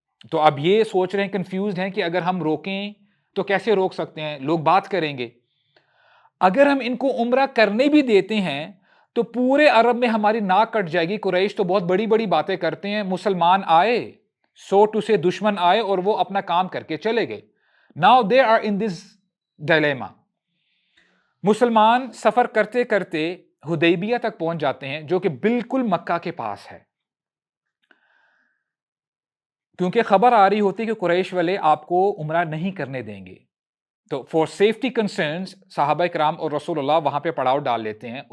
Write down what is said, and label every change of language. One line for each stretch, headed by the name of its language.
Urdu: تو اب یہ سوچ رہے ہیں، کنفیوزڈ ہیں کہ اگر ہم روکیں تو کیسے روک سکتے ہیں، لوگ بات کریں گے. اگر ہم ان کو عمرہ کرنے بھی دیتے ہیں تو پورے عرب میں ہماری ناک کٹ جائے گی. قریش تو بہت بڑی بڑی باتیں کرتے ہیں، مسلمان آئے سو ٹو سے دشمن آئے اور وہ اپنا کام کر کے چلے گئے.
English: Now they are in this dilemma.
Urdu: مسلمان سفر کرتے کرتے حدیبیہ تک پہنچ جاتے ہیں جو کہ بالکل مکہ کے پاس ہے، کیونکہ خبر آ رہی ہوتی کہ قریش والے آپ کو عمرہ نہیں کرنے دیں گے. تو
English: for safety concerns
Urdu: صحابہ کرام اور رسول اللہ وہاں پہ پڑاؤ ڈال لیتے ہیں.